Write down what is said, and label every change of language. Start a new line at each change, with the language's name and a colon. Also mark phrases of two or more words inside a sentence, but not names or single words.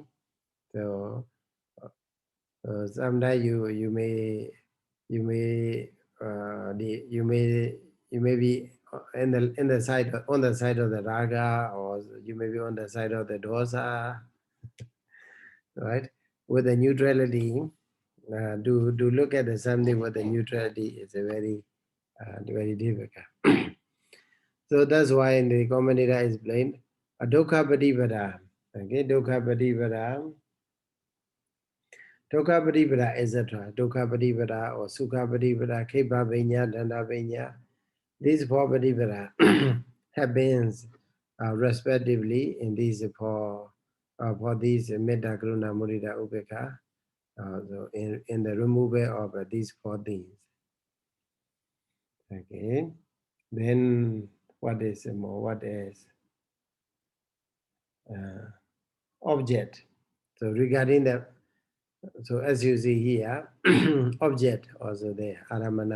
English: So someday you may you may you may be in the side on the side of the raga, or you may be on the side of the dosa, right? With the neutrality, do look at the something with the neutrality is a very difficult. So that's why in the commentator is explained a
Pali: dukkha patipada. Okay, dukkha patipada. Dukkha patipada, etc. Dukkha patipada or sukha patipada, khepa vinya, danda vinya.
English: These four patipada happens respectively in these for these
Pali: metta, karuna, mudita, upekha.
English: So in the removal of these four things. Okay. Then what is more? What is object? So regarding the, so as you see here, object also there, aramana.